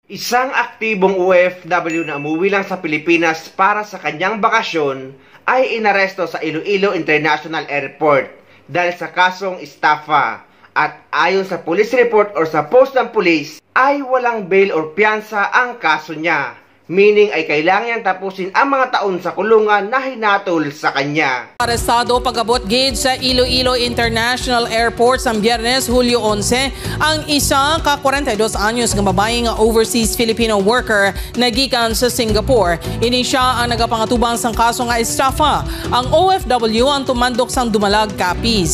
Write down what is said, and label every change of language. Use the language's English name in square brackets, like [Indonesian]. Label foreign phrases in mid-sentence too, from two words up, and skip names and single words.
[Filipino] Isang aktibong OFW na umuwi lang sa Pilipinas para sa kanyang bakasyon ay inaresto sa Iloilo International Airport dahil sa kasong estafa. At ayon sa [English] police report [Filipino] or sa post ng police ay walang bail or piyansa ang kaso niya. Meaning ay kailangan niyang tapusin ang mga taon sa kulungan na hinatol sa kanya. [Hiligaynon] Arestado pag-abot gate sa Iloilo International Airport sa Biyernes, Hulyo 11, ang isa ka 42 anyos nga babaeng [English] overseas Filipino worker [Hiligaynon] na gikan sa Singapore. Ini siya ang nagapangatubang sang kaso nga estafa. Ang OFW ang tumandok sang dumalag kapis.